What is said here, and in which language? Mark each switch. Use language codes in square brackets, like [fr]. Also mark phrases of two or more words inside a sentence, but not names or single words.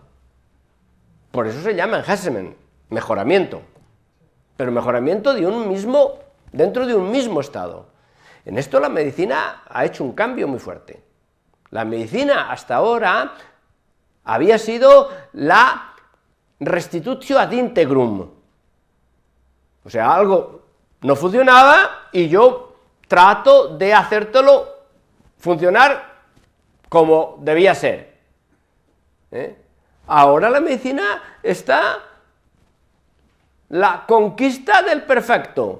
[es] Por eso se llama enhancement, mejoramiento, pero mejoramiento de un mismo, dentro de un mismo estado. En esto la medicina ha hecho un cambio muy fuerte. La medicina hasta ahora había sido la [la] restitutio ad integrum, [es] o sea, algo no funcionaba y yo trato de hacértelo funcionar como debía ser. Ahora la medicina está la conquista del perfecto.